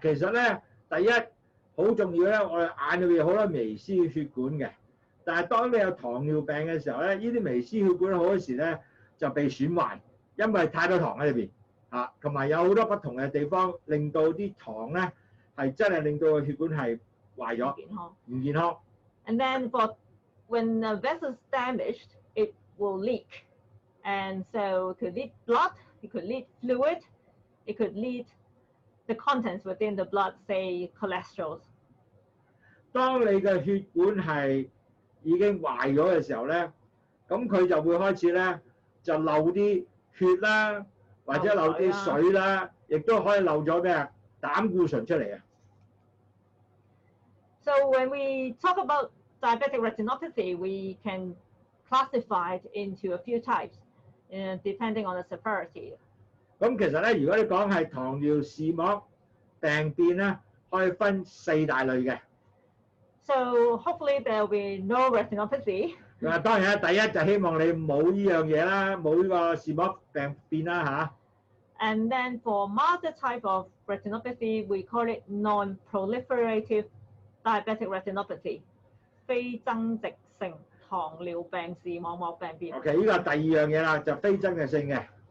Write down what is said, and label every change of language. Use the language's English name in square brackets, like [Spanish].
[Cantonese] 其實咧，第一好重要咧，我哋眼裏邊有好多微絲血管嘅，但係當你有糖尿病嘅時候咧，呢啲微絲血管好多時咧就被損壞，因為太多糖喺裏邊同埋有好多不同嘅地方，令到啲糖咧係真係令到個血管係壞咗，唔健康。 [English] And then when the vessels damaged, it will leak, and so it could lead blood, it could lead fluid, it could lead the contents within the blood, say cholesterol. [Cantonese] 當你嘅血管係已經壞咗嘅時候咧，咁佢就會開始咧就漏啲血啦，或者漏啲水啦，亦都可以漏咗咩啊膽固醇出嚟啊。 [English] So when we talk about diabetic retinopathy, we can classify it into a few types, depending on the severity. [Cantonese] 咁其實咧，如果你講係糖尿視膜病變咧，可以分4大類嘅。 [English] So hopefully there will be no retinopathy. [Cantonese] 嗱，當然啦，第一就希望你冇呢樣嘢啦，冇呢個視膜病變啦嚇。 [English] And then for milder type of retinopathy, we call it non-proliferative diabetic retinopathy, [Cantonese] 非增殖性糖尿病視網膜病變。 OK， 呢個係第二樣嘢啦，就非增殖性嘅。